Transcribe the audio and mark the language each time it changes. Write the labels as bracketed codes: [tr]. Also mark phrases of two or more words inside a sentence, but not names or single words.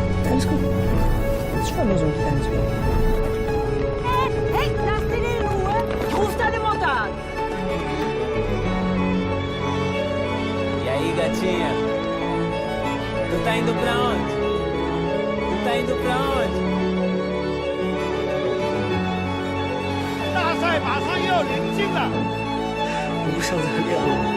[de] Alles gut. Ich war nur so ein kleines Bild. Hey, lass den in Ruhe! Ruf deine Mutter an! [pt] E aí, gatinha? Tu tá indo pra onde? Tu tá indo pra onde? [zh] 大赛马上要临近了，我不想再练了。